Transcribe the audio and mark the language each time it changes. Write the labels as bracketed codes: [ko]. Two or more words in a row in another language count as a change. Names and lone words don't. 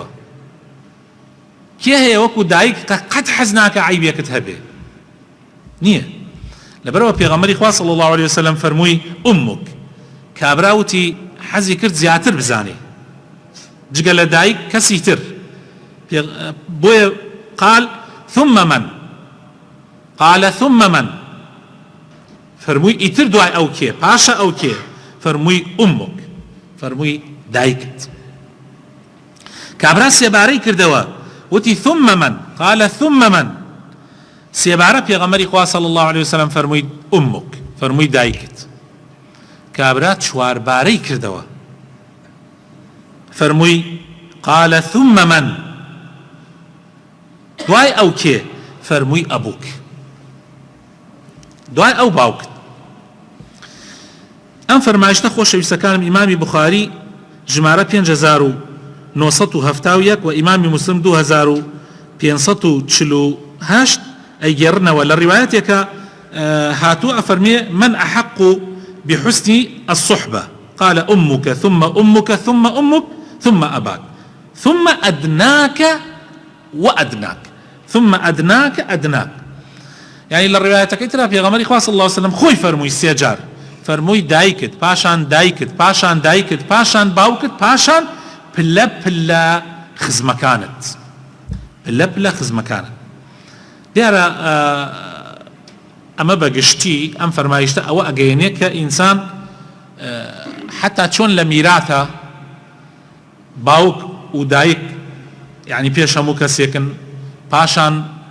[ckb] کێ هەیە وەکو دایک کە قەت حەز ناکە عیبێکت هەبێ؟ نییە. لەبەرەوە پێغەمبەری خوا [ar] صلی الله عليه وسلم [ckb] فەرمووی ئومک. کابرا وتی حەزی کرد زیاتر بزانێ جگە لە دایک کەسی تر، بۆیە [ar] قال ثم من، قال ثم من، [ckb] فەرمووی ئیتر دوای ئەو کێ؟ پاشە ئەو کێ؟ فەرمووی ئومک، فەرمووی دایکت. کابرا سێبارەی کردەوە، وتی [ar] ثم من، قال ثم من، [ckb] سێبارە پێغەمبەری خوا [ar] صلی الله عليه وسلم [ckb] فەرمووی ئومک، فەرمووی دایکت. کابرا چواربارەی کردەوە، فەرمووی [ar] قال ثم من، [ckb] دوای ئەو کێ؟ فەرمووی ئەبوک، دوای ئەو باوکت. ئەم فەرمایشتە خۆشەویستەکانم ئیمامی بوخاری ژمارە 5971 و ئیمامی موسلم 2548 ئەیگێڕنەوە. لە ڕیوایەتێکە هاتووە ئەفەرمێ: [ar] من أحق بحسن الصحبة؟ قال أمك ثم أمك ثم أمك ثم أباك ثم أدناك وأدناك ثم أدناك أدناك. [ckb] يعني لە ڕیوایەتەکەی ترا پێغەمبەری خوا [ar] صلی الله عليه وسلم [ckb] خۆی فەرمووی سێجار، فەرمووی دایکت، پاشان دایکت، پاشان دایکت، پاشان باوکت، پاشان پلە پلە خزمەکانت، پلە پلە خزمەکانت. دیارە ئەمە بەگشتی ئەم فەرمایشتە ئەوە ئەگەیەنێ کە ئینسان حتا چۆن لە میراثە باوک و دایک، یعنی پێش هەموو کەسێکن، پاشان